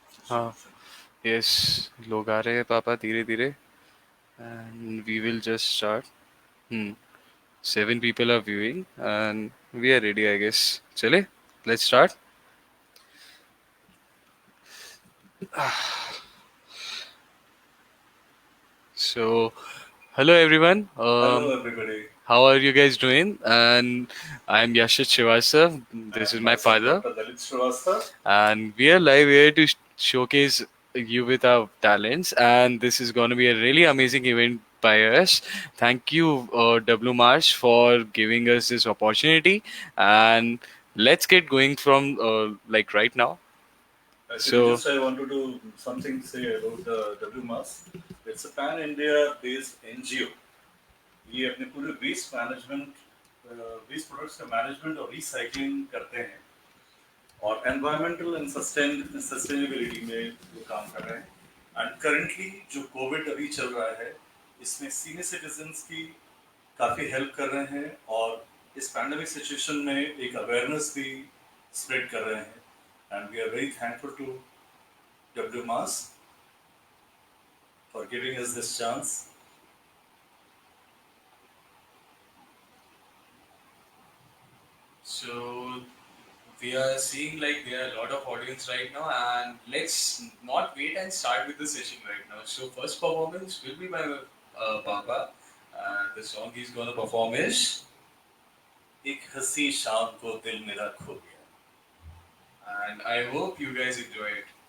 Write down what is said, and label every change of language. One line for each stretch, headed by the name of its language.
Hindi: हाँ,
English: yes,
Hindi: लोग आ रहे हैं पापा धीरे धीरे,
English: and we will just start. Hmm. 7 people are viewing, and we are ready, I guess.
Hindi: चले,
English: let's start. So, hello everyone. Hello, everybody. How are you guys doing? And I'm Yashit Srivastav. This is And my myself, father, Dr. Dalit Srivastava. and we are live here to showcase you with our talents. And this is going to be a really amazing event by us. Thank you, W Marsh, for giving us this opportunity. And let's get going from like right now. Actually, So, just I want to do something say about the WMAS. It's a pan-India based NGO.
Hindi: ये अपने पूरे waste management, waste products का management और recycling करते हैं और environmental and sustainability में वो काम कर रहे हैं. एंड करेंटली जो कोविड अभी चल रहा है, इसमें सीनियर सिटीजन्स की काफ़ी हेल्प कर रहे हैं और इस पैंडेमिक सिचुएशन में एक अवेयरनेस भी स्प्रेड कर रहे हैं.
English: And we are very thankful to W mass for giving us this chance. So we are seeing like there are a lot of audience right now, and let's not wait and start with the session right now. So first performance will be by Papa. The song he's gonna perform is,
Hindi: एक हंसी शाम को दिल मेरा खो गया.
English: and I hope you guys enjoy it.